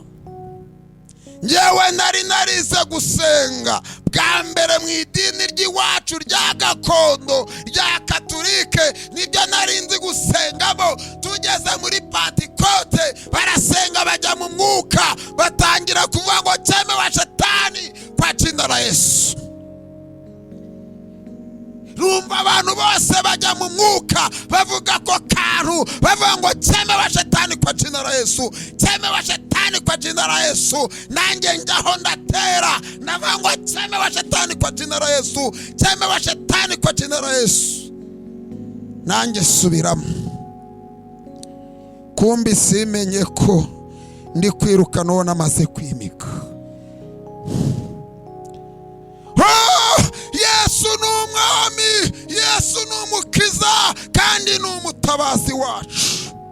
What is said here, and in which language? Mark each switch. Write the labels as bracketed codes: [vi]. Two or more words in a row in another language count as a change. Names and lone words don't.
[rw] Ngewe nari narize gusenga bwa mbere mu idini ry'iwacu rya gakondo rya Katolike, nibyo nari nzi gusengamo. Tugeze muri Pentekote barasenga bajya mu mwuka, batangira kuvuga ngo cyemewe Shetani [sw] kwa jina la Yesu. [rw] Rumva abantu bose bajya mu mwuka bavuga ko kantu, bavuga ngo cyemewe Shetani [sw] kwa jina la Yesu, [rw] cyemewe Shetani [sw] kwa jina la Yesu. [rw] Nanjye njyaho ndatera, navuga ngo cyemewe Shetani [sw] kwa jina la Yesu, [rw] cyemewe Shetani [sw] kwa jina la Yesu. [rw] Nanjye subiramo. Kumbi simenye ko ndi kwiruka none amaze kwimika. Yesu ni umwami, Yesu ni umukiza kandi ni umutabazi wacu.